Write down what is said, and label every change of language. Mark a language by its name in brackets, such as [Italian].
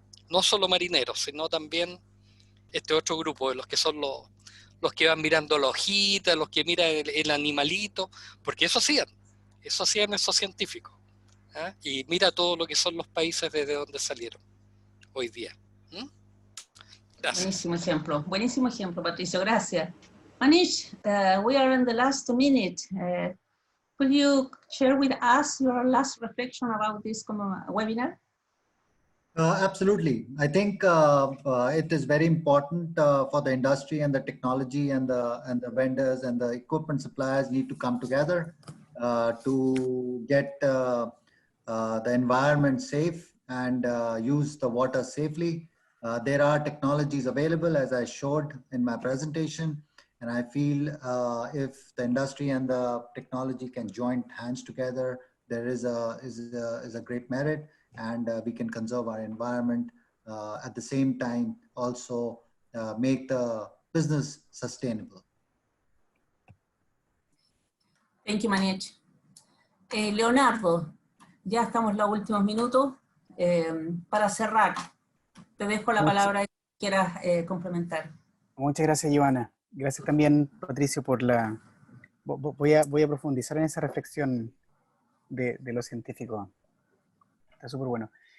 [Spanish] No solo marineros, sino también este otro grupo de los que son los que van mirando la hojita, los que miran el animalito, porque eso hacían esos científicos. ¿Eh? Y mira todo lo que son los países desde donde salieron hoy día. Gracias. Buenísimo ejemplo, Patricio, gracias. [English] Manish, we are in the last minute. Could you share with us your last reflection about this webinar? Absolutely. I think it is very important for the industry and the technology and the vendors and the equipment suppliers need to come together to get the environment safe and use the water safely. There are technologies available, as I showed in my presentation, And I feel if the industry and the technology can join hands together, there is a great merit, and we can conserve our environment. At the same time, also make the business sustainable. Thank you, Manish. [Spanish] Leonardo, ya estamos en los últimos minutos. Para cerrar, te dejo la palabra que quieras complementar. Muchas gracias, Giovanna. Gracias también, Patricio, por la... Voy a profundizar en esa reflexión de los científicos. Está súper bueno.